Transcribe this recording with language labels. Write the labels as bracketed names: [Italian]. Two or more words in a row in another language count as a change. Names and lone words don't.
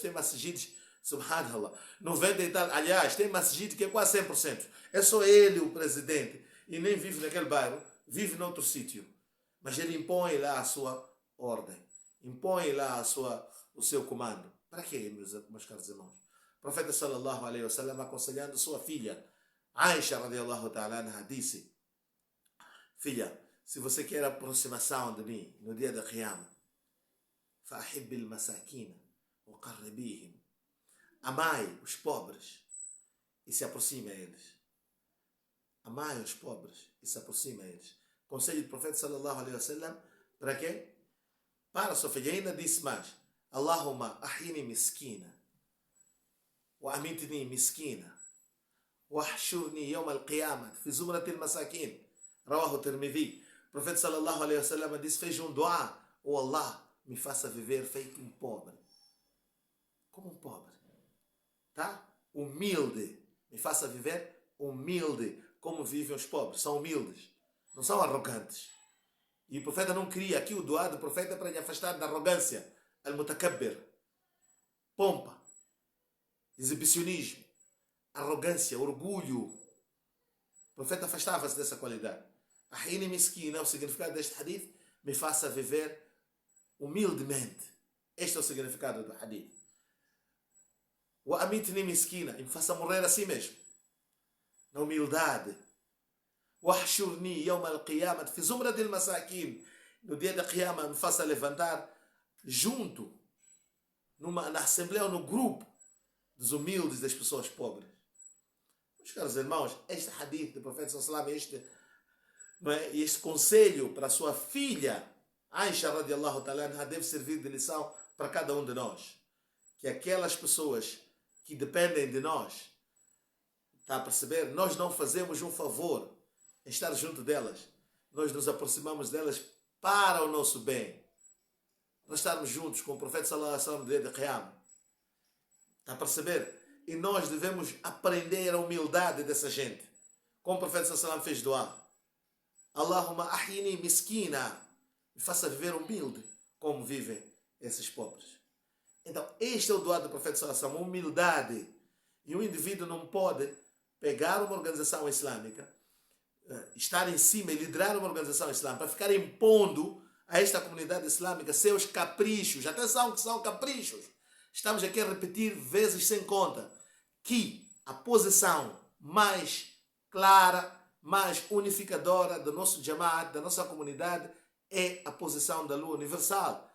[Portuguese] Tem masjids, subhanallah, 90% e tal. Aliás, tem masjid que é quase 100%. É só ele o presidente. E nem vive naquele bairro, vive noutro sítio. Mas ele impõe lá a sua ordem. Impõe lá o seu comando. Para quê, meus caros irmãos? O profeta [Arabic] صلى الله عليه وسلم, [Portuguese] aconselhando sua filha, [Arabic] عائشة رضي الله تعالى عنها, [Portuguese] disse: filha, se você quer a aproximação de mim no dia da Qiyamah, [Arabic] فأحب المساكين وقربيهم, [Portuguese] amai os pobres e se aproxime a eles. Amai os pobres e se aproxime a eles. Conselho do profeta [Arabic] صلى الله عليه وسلم, [Portuguese] para quê? Para a sua filha. Ainda disse mais: [Arabic] اللهم أحيني مسكينا وأمتني مسكينا واحشرني يوم القيامة في زمرة المساكين. رواه الترمذي. [Portuguese] O profeta [Arabic] صلى الله عليه وسلم [Portuguese] disse: fez um dua: oh Allah, me faça viver feito um pobre. Como um pobre. Tá? Humilde. Me faça viver humilde. Como vivem os pobres. São humildes. Não são arrogantes. E o profeta não queria. Aqui o dua do profeta é para lhe afastar da arrogância. Al-mutakabbir. Pompa. Exibicionismo. Arrogância. Orgulho. O profeta afastava-se dessa qualidade. [Arabic] أحيني مسكينا, [Portuguese] o significado deste hadith: me faça viver humildemente. Este é o significado do hadith. [Arabic] وأميتني مسكينة, [Portuguese] e me faça morrer assim mesmo, na humildade. [Arabic] واحشرني يوم القيامة في زمرة المساكين, [Portuguese] no dia da Qiyamah me faça levantar junto, na assembleia ou no grupo dos humildes, das pessoas pobres. Meus caros irmãos, este hadith do profeta [Arabic] صلى الله عليه وسلم, [Portuguese] não é? Este conselho para a sua filha Aisha [Arabic] رضي الله تعالى عنها [Portuguese] deve servir de lição para cada um de nós. Que aquelas pessoas que dependem de nós, está a perceber? Nós não fazemos um favor em estar junto delas. Nós nos aproximamos delas para o nosso bem. Nós estarmos juntos com o profeta [Arabic] صلى الله عليه وسلم [Portuguese] no dia de Qiyamah. Está a perceber? E nós devemos aprender a humildade dessa gente. Como o profeta [Arabic] صلى الله عليه وسلم [Portuguese] fez doar. [Arabic] اللهم أحيني مسكينا. [Portuguese] Me faça viver humilde como vivem esses pobres. Então, este é o doar do profeta [Arabic] صلى الله عليه وسلم, [Portuguese] humildade. E um indivíduo não pode pegar uma organização islâmica, estar em cima e liderar uma organização islâmica para ficar impondo a esta comunidade islâmica seus caprichos. Atenção que são caprichos. Estamos aqui a repetir vezes sem conta que a posição mais clara, mais unificadora do nosso Jamaat, da nossa comunidade, é a posição da lua universal.